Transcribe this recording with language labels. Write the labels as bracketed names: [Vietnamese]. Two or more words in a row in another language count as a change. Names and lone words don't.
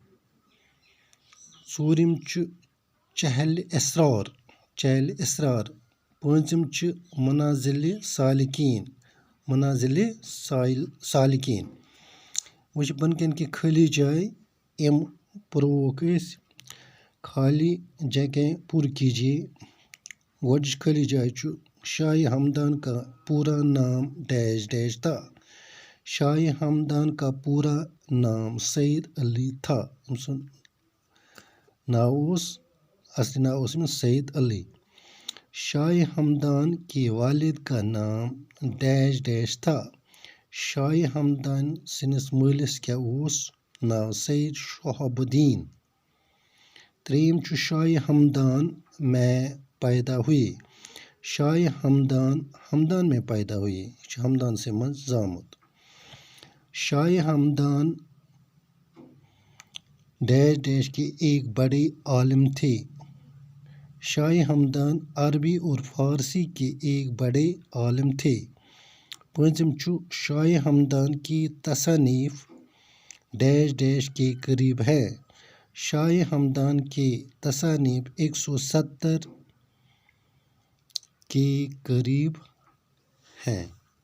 [Kashmiri] ژوٗرِم چھُ چہلِ اسرار. پٲنٛژِم چھُ منازلِ سالکین. وۄنۍ چھِ بۄنہٕ کَنۍ کینٛہہ خٲلی جایہِ یِم پُرٕووکھ أسۍ. [Urdu] خالی جگہ پُر کیجیے. [Kashmiri] گۄڈٕنِچ خٲلی جاے چھُ [Urdu] شاہِ ہمدان کا پوٗرا نام ڈیش ڈیش تھا. شاہِ ہمدان کا پوٗرا نام سید علی تھا. [Kashmiri] أمۍ سُنٛد اصلی ناو اوس أمِس سید علی. [Urdu] شاہِ ہمدان کے والد کا نام ڈیش ڈیش تھا. [Kashmiri] شاہِ ہمدان سٕنٛدِس مٲلِس کیٛاہ اوس ناو؟ [Urdu] سید شہاب الدین. [Kashmiri] ترٛیٚیِم چھُ [Urdu] شاہِ ہمدان میں پیدا ہوئے. شاہِ ہمدان میں پیدا ہوئے. [Kashmiri] یہِ چھُ ہمدانسٕے منٛز زامُت. [Urdu] شاہِ ہمدان ڈیش ڈیش کے ایک بڑے عالم تھے. شاہِ ہمدان عربی اور فارسی کے ایک بڑے عالم تھے. [Kashmiri] پٲنٛژِم چھُ [Urdu] شاہِ ہمدان کی تصانیف ڈیش ڈیش کے قریب ہے. شاہِ ہمدان کے تصانیف 170 کے قریب ہیں.